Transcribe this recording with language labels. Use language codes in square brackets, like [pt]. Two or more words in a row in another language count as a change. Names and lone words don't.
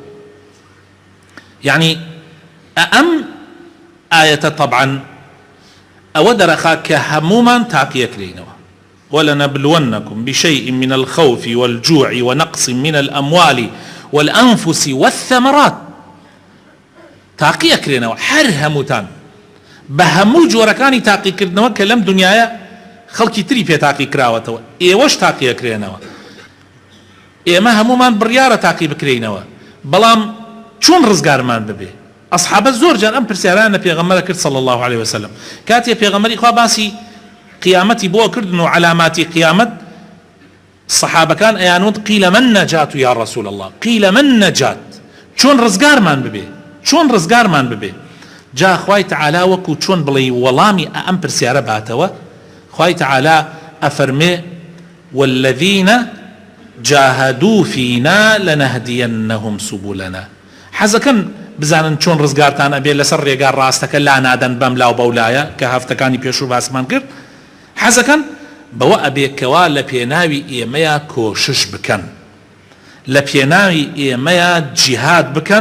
[ckb] یعنی ئەم ئاەتە طبعاً ئەوە دەرەخا کە هەمومان تاقیەکرێنەوە. [ar] ولنبلونكم بشيء من الخوف والجوع ونقص من الأموال والأنفس والثمرات. [ckb] تاقیەکرێنەوە هەر هەمووتان بە هەموو جۆرەکانی تاقیکردنەوە کە لەم دنیاە خەڵکی تری پێ تاقی کراوەتەوە، ئێوەش تاقیەکرێنەوە. ئێمە هەمومان بڕیارە تاقی بکرێنەوە، بەڵام چۆن ڕزگارمان ببێ؟ ئەصحابە زۆر جار ئەم پرسیارانە پێغەمبەرە کرد [ar] صلی الله عليه وسلم. [ckb] کاتێ پێغەمبەری خوا باسی قیامەتی بۆ کردن و علاماتی قیامەت، سەحابەکان ئەیانوت [ar] قیل من نەجات یا رسول الله، قیل من نەجات، [ckb] چۆن ڕزگارمان ببێ؟ جا خوای تەعالە وەکو چۆن بڵێ وەڵامی ئەم پرسیارە باتەوە، خوای تەعالە ئەفەرمێ [ar] والذین جاهدوا فينا لنهدينهم سبلنا. [ckb] حەزەکەن بزانن چۆن ڕزگارتان ئەبێ لەسەر ڕێگا ڕاستەکە لا نادەن بەم لاو بەولایە کە هەفتەکانی پێشوو باسمان کرد. حەزەکەن بەوە ئەبێکەوە لە پێناوی ئێمەیە کۆشش بکەن، لە پێناوی ئێمەیە جیهاد بکەن.